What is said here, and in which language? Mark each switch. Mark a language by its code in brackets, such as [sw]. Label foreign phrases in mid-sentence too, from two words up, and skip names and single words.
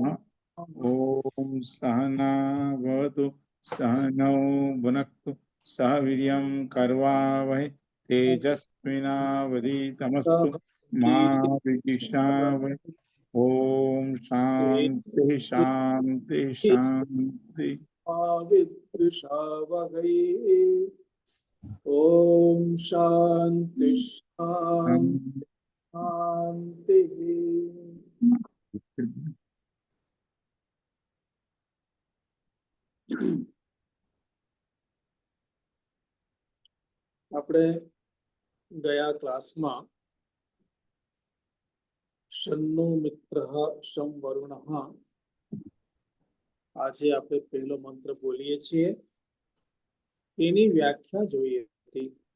[sa] ओम सहना भवतु सहनौ भुनक्तु सह वीर्यं करवावहै तेजस्विनावधीतमस्तु मा विद्विषावहै। ओम शांति शांति शांति। ओम शांति शांति शांति। [gu] આપણે ગયા ક્લાસમાં [sa] शन्नो मित्रः शं वरुणः [gu] આજે આપણે પહેલો મંત્ર બોલીએ છીએ એની વ્યાખ્યા જોઈએ હતી।